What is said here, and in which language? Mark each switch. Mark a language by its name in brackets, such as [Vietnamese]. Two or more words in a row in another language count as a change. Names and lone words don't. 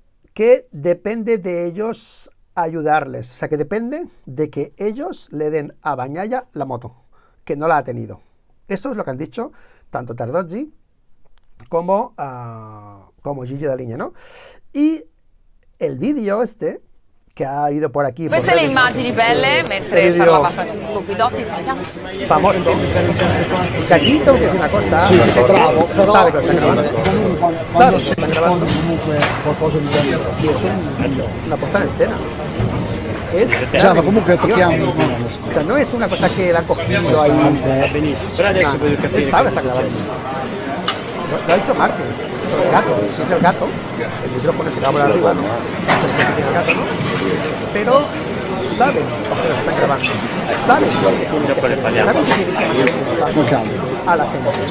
[Spanish] Que depende de ellos ayudarles, o sea, que depende de que ellos le den a Bagnaia la moto, que no la ha tenido. Esto es lo que han dicho tanto Tardozzi como Gigi Dall'Igna, ¿no? Y el vídeo este che ha ido por aquí. [Italian] Queste le immagini belle mentre parlava Francesco Guidotti, sentiamo. Famoso. [Spanish] Que aquí tengo que decir una cosa. [Italian] Sì, bravo, però [Spanish] sabe que lo está grabando. Sabe que lo está grabando. [Italian] Comunque qualcosa di bello. [Spanish] Y es una puesta en escena. Es [Italian] Cioè, comunque tocchiamo. [Spanish] o sea, no es una cosa que la han cogido ahí. [Italian] Benissimo, però adesso [Spanish] No, [Italian] voglio capire. [Spanish] él sabe que está grabando. Lo ha hecho Márquez. El gato, si es el gato, el micrófono se acaba por arriba, ¿no? Se dice que tiene el gato, ¿no? Pero saben lo que lo están grabando. Saben lo que tienen que hacer. Saben que tienen que mandar un mensaje a la gente.